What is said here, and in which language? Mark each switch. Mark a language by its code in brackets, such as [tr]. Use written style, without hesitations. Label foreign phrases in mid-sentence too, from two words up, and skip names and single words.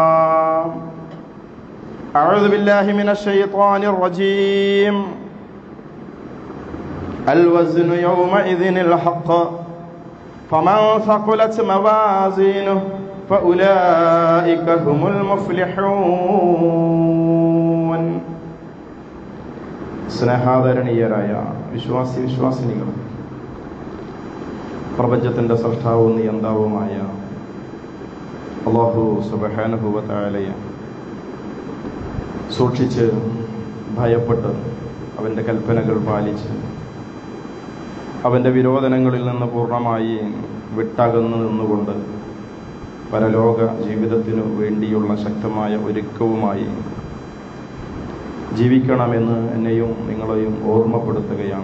[ar] أعوذ بالله من الشيطان الرجيم الوزن يومئذ الحق فمن ثقلت موازينه فأولئك هم [ml] المفلحون സ്നേഹാദരണീയരായ വിശ്വാസിനികൾ, പ്രപഞ്ചത്തിൻ്റെ സൃഷ്ടാവും നിയന്താവുമായ അല്ലാഹു [ar] سبحانه وتعالى [ml] സൂക്ഷിച്ച് ഭയപ്പെട്ട് അവൻ്റെ കൽപ്പനകൾ പാലിച്ച് അവൻ്റെ വിരോധനങ്ങളിൽ നിന്ന് പൂർണ്ണമായി വിട്ടകന്നു നിന്നുകൊണ്ട് പരലോക ജീവിതത്തിനു വേണ്ടിയുള്ള ശക്തമായ ഒരുക്കവുമായി ജീവിക്കണമെന്ന് എന്നെയും നിങ്ങളെയും ഓർമ്മപ്പെടുത്തുകയാണ്.